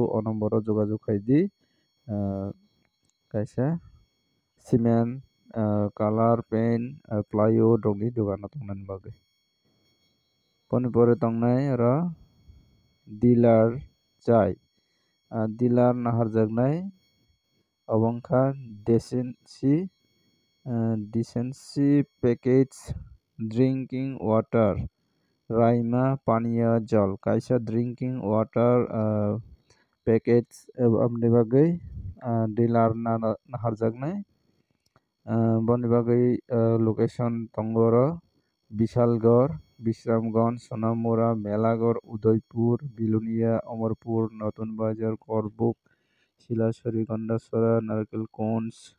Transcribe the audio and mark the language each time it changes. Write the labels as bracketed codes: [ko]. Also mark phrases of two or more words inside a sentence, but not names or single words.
[trp] o number o jogajog khaidi kaisa [en] cement color paint plywood [trp] rokni dugan o tongnani bagui boni pore tongnai aro dealer chai dealer naharjaknai obo wngkha [en] decency package drinking water [trp] raima paniya jal kaisa [en] drinking water package [trp] aboni bagui dealer naharjaknai boni bagui location tongo aro bishalgarh Bisramganj Sonamura Melaghar Udaipur Bilonia Amarpur Notun Bazar Korbuk Silasuri Gandasara Narkelkunj